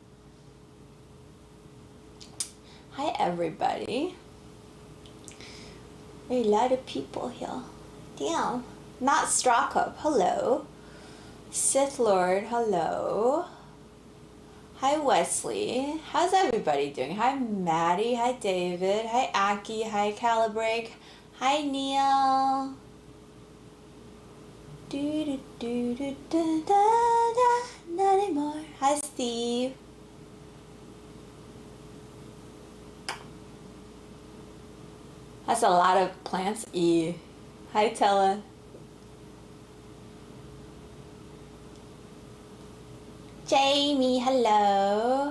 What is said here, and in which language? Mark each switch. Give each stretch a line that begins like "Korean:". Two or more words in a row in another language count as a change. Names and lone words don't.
English: Hi, everybody. There are a lot of people here. Damn. Not Strawcup, hello. Sith Lord, hello. Hi Wesley. How's everybody doing? Hi Maddie. Hi David. Hi Aki. Hi Calibrate. Hi Neil. Do do do do da da da. Not anymore. Hi Steve. That's a lot of plants. E. Hi Tella. Jamie, hello.